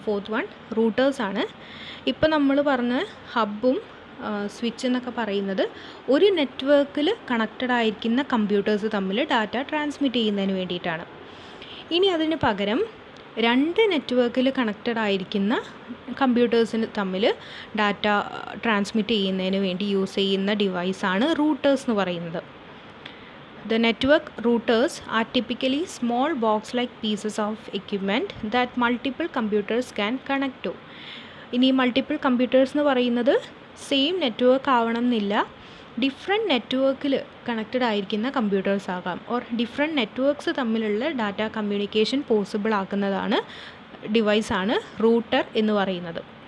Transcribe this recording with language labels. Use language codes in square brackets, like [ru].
[ml] Fourth one റൂട്ടേഴ്സാണ്. ഇപ്പോൾ നമ്മൾ പറഞ്ഞ ഹബ്ബും സ്വിച്ച് എന്നൊക്കെ പറയുന്നത് ഒരു നെറ്റ്വർക്കിൽ കണക്റ്റഡ് ആയിരിക്കുന്ന കമ്പ്യൂട്ടേഴ്സ് തമ്മിൽ ഡാറ്റ ട്രാൻസ്മിറ്റ് ചെയ്യുന്നതിന് വേണ്ടിയിട്ടാണ്. ഇനി അതിന് പകരം 2 നെറ്റ്വർക്കിൽ കണക്റ്റഡ് ആയിരിക്കുന്ന കമ്പ്യൂട്ടേഴ്സിന് തമ്മിൽ ഡാറ്റ ട്രാൻസ്മിറ്റ് ചെയ്യുന്നതിന് വേണ്ടി യൂസ് ചെയ്യുന്ന ഡിവൈസാണ് റൂട്ടേഴ്സ് എന്ന് പറയുന്നത്. [en] The network routers are typically small box-like pieces of equipment that multiple computers can connect to. [ml] ഇനി മൾട്ടിപ്പിൾ കമ്പ്യൂട്ടേഴ്സ് എന്ന് പറയുന്നത് സെയിം നെറ്റ്വർക്ക് ആവണം എന്നില്ല, ഡിഫറെൻറ്റ് നെറ്റ്വർക്കിൽ കണക്റ്റഡ് ആയിരിക്കുന്ന കമ്പ്യൂട്ടേഴ്സ് ആകാം, ഓർ ഡിഫറെൻറ്റ് നെറ്റ്വർക്ക്സ് തമ്മിലുള്ള ഡാറ്റ കമ്മ്യൂണിക്കേഷൻ പോസിബിൾ ആക്കുന്നതാണ് ഡിവൈസാണ് റൂട്ടർ എന്ന് പറയുന്നത്.